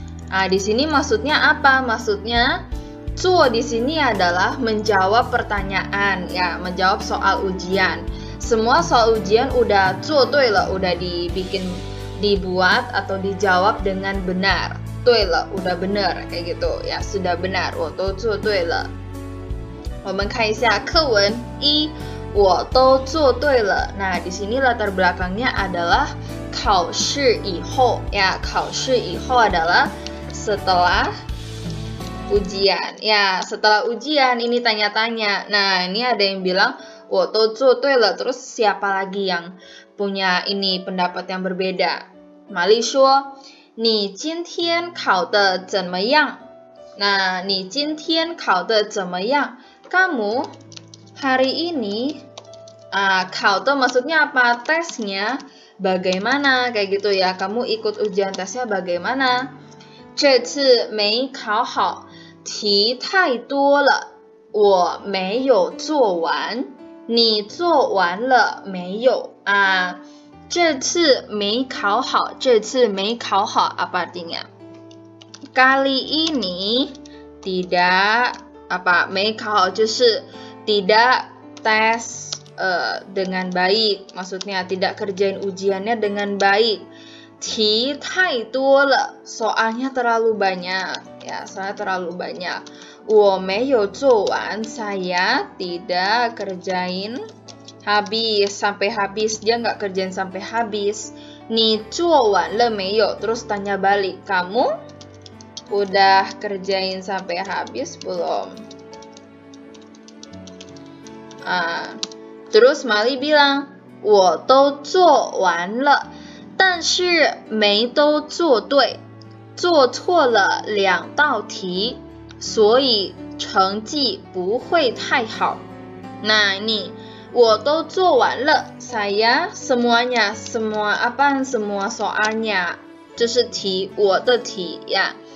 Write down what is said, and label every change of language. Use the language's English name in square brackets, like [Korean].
[Indonesian] Di sini maksudnya apa? Maksudnya 做 di sini adalah menjawab pertanyaan, ya, menjawab soal ujian. Semua soal ujian udah 做对了, udah dibuat atau dijawab dengan benar. 对了, udah benar kayak gitu, ya, sudah benar. [Chinese] 我都做对了。我们看一下课文1，我都做对了。 [Indonesian] Nah, di sini latar belakangnya adalah [Chinese] 考试以后, [Indonesian] ya, 考试以后 adalah setelah ujian. Ya, setelah ujian ini tanya-tanya. Nah, ini ada yang bilang [Chinese] 我都做对了, [Indonesian] terus siapa lagi yang punya ini pendapat yang berbeda? [Chinese] Mali 说你今天考得怎么样? Nah, 你今天考得怎么样? [Indonesian] Kamu hari ini考得 maksudnya apa? Tesnya bagaimana? Kayak gitu ya. Kamu ikut ujian tesnya bagaimana? [Chinese] 这次没考好，题太多了，我没有做完。你做完了没有？这次没考好，这次没考好 [Indonesian] apa artinya? Kali ini tidak apa? [Chinese] 没考好就是 [Indonesian] tidak tes dengan baik, maksudnya tidak kerjain ujiannya dengan baik. [Chinese] 题太多了, [Indonesian] soalnya terlalu banyak, ya, soalnya terlalu banyak. [Chinese] 我没有做完, [Indonesian] saya tidak kerjain habis, sampai habis, dia nggak kerjain sampai habis. [Chinese] 你做完了没有? [Indonesian] Terus tanya balik, kamu udah kerjain sampai habis belum? Terus Mali bilang, [Chinese] 我都做完了。但是没都做对，做错了2道题，所以成绩不会太好。 [Indonesian] Nah, ini [Chinese] 我都做完了 [Indonesian] saya semuanya, semua apa? Semua soalnya, [Chinese] 就是题，我的题ya.